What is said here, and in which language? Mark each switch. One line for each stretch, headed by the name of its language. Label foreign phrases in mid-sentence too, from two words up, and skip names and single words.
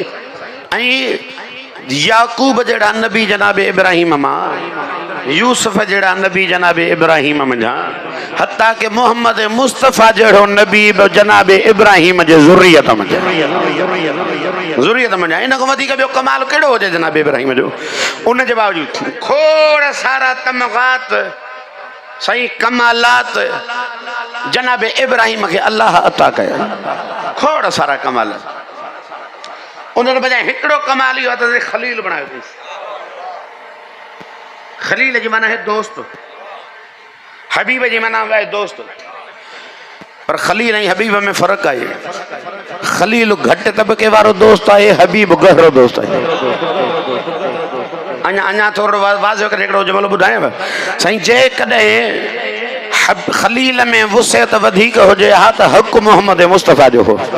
Sindhi: ऐं याकूब जहिड़ा नबी जनाब इब्राहिम मां, यूसुफ जहिड़ा नबी जनाब इब्राहिम मंझां, हत्ता के मोहम्मद मुस्तफ़ा जहिड़ो नबी जनाब इब्राहिम जे ज़ुरियत मंझां। ज़ुरियत मंझां इन खां वधीक ॿियो कमाल कहिड़ो हुजे जनाब इब्राहिम जो। उन जे बावजूदि खोड़ सारा तमग़ात सही कमालात जनाब इब्राहिम खे अल्लाह अता कया। खोड़ सारा कमालात। उन्होंने बजाय हिकिड़ो कमाल इहो आहे त ख़लील बणायो अथईं। ख़लील जी माना है दोस्त। हबीब जी माना है दोस्त। पर ख़लील ऐं हबीब में फ़र्क़ु आहे। ख़लील घटि तबके वारो दोस्त आहे। हबीब गहरो दोस्त आहे। अञा थोरो वाज़ो करे हिकिड़ो जुमिलो ॿुधायांव साईं। जेकॾहिं ख़लील में वुसअत वधीक हुजे हा त हक़ मोहम्मद मुस्तफ़ा जो हो।